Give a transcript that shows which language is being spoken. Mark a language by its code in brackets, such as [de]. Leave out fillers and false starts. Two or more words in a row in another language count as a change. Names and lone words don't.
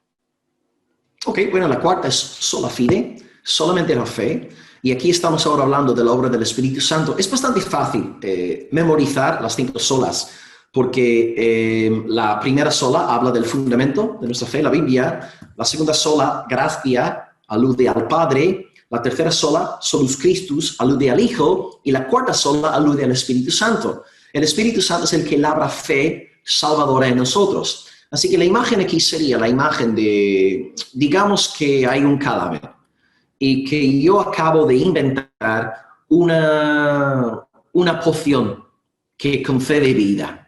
[es] Ok, bueno, la cuarta es [la] sola fide, [es] solamente la fe. Y aquí estamos ahora hablando de la obra del Espíritu Santo. Es bastante fácil memorizar las 5 solas, porque la primera sola habla del fundamento de nuestra fe, la Biblia. La segunda sola, gracia, alude al Padre. La tercera sola, [la] solus Christus, [es] alude al Hijo. Y la cuarta sola alude al Espíritu Santo. El Espíritu Santo es el que labra fe salvadora en nosotros. Así que la imagen aquí sería la imagen de, digamos que hay un cadáver y que yo acabo de inventar una poción que concede vida.